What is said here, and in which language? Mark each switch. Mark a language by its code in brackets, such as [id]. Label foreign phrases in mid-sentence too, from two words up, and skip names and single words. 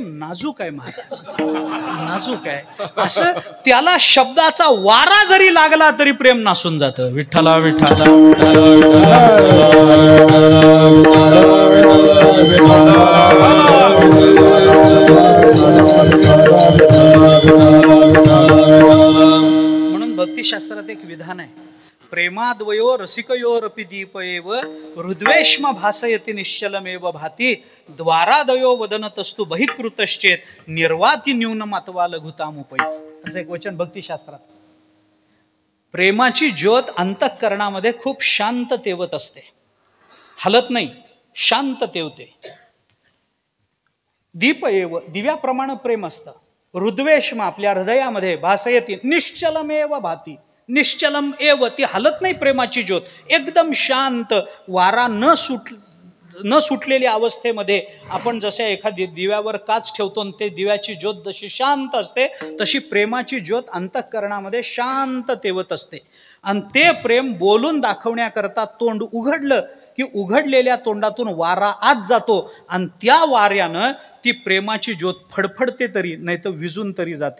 [mr] नाजूक आहे महाराज, नाजूक आहे. असं त्याला शब्दाचा वारा जरी लागला तरी प्रेम नासून जातं. विठ्ठला विठ्ठला. म्हणून भक्तिशास्त्रात एक विधान आहे, [sa] प्रेमाद्वयो रसिकयोरपि दीपएव हृद्वेष्म भासयति निश्चलमेव भाती द्वारादयो वदनतस्तु बहिकृतश्चेत निर्वाती न्यूनमत्वा लघुतामुपैति. [mr] असं एक वचन भक्तिशास्त्रात. प्रेमाची ज्योत अंतःकरणामध्ये खूप शांत तेवत असते, हलत नाही, शांत तेवते. दीपएव, दिव्याप्रमाणे प्रेम असतं. हृद्वेष्म, आपल्या हृदयामध्ये, [sa] भासयति निश्चलमेव भाती, निश्चलम एव, [mr] ती हलत नाही प्रेमाची ज्योत, एकदम शांत. वारा न सुटलेल्या अवस्थेमध्ये आपण जशा एखादी दिव्यावर काच ठेवतो, ते दिव्याची ज्योत जशी शांत असते, तशी प्रेमाची ज्योत अंतःकरणामध्ये शांत तेवत असते. आणि ते प्रेम बोलून दाखवण्याकरता तोंड उघडलं की उघडलेल्या तोंडातून वारा आत जातो, आणि त्या वाऱ्यानं ती प्रेमाची ज्योत फडफडते तरी, नाही तर विजून तरी जाते.